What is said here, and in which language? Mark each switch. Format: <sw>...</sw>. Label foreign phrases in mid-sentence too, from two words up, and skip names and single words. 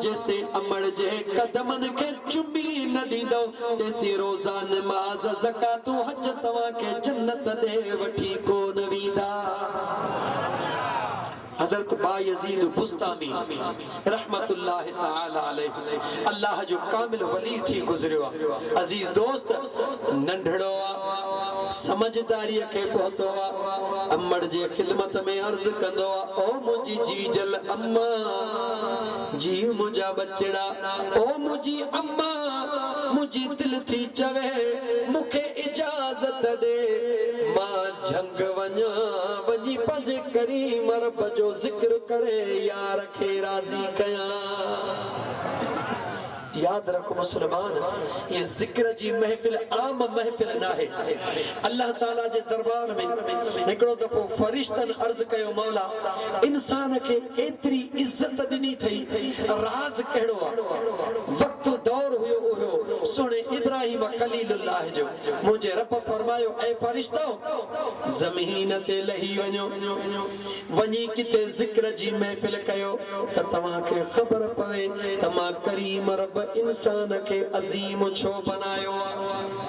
<sd>जेसिताईं अमड़ जे कदमन के चुमी न ॾींदो तेसिताईं रोज़ा नमाज़ ज़कातूं हज तव्हां के जन्नत ॾे वठी कोन वेंदा। हज़रत बायज़ीद बुस्तामी</sd> <ar>رحمة الله تعالى عليه</ar> <sd>अल्लाह जो कामिल वली थी गुज़रियो आहे। अज़ीज़ दोस्त नंढड़ो आहे, समझदारी के पहुतो आहे, अमड़ जे खिदमत में अर्ज़ कंदो आहे ओ मुझी जीजल अम्मा जी मुझा बचड़ा, ओ मुझी अम्मा मुझी दिल थी चवे मुखे इजाज़त दे मां झंग वञा वञी पंहिंजे करीम रब जो जिक्र करे यार खे राज़ी कयां। याद रखो मुसलमान, ये जिक्र जी महफिल आम महफिल ना है। अल्लाह ताला जे दरबार में हिकड़ो दफ़ो फरिश्तन अर्ज़ कयो मौला इंसान के एतरी इज्जत ॾिनी थई, राज़ कहिड़ो आहे? वक्त दौर हुयो हुयो सुणे इब्राहिम खलीलुल्लाह जो। मुझे रब फरमायो ऐ फरिश्तो ज़मीन ते लही वञो वञी किथे जिक्र जी महफिल कयो त तव्हां खे ख़बर पवे त मां करीम रब इंसान के अजीम छो बनायो आहे।</sd>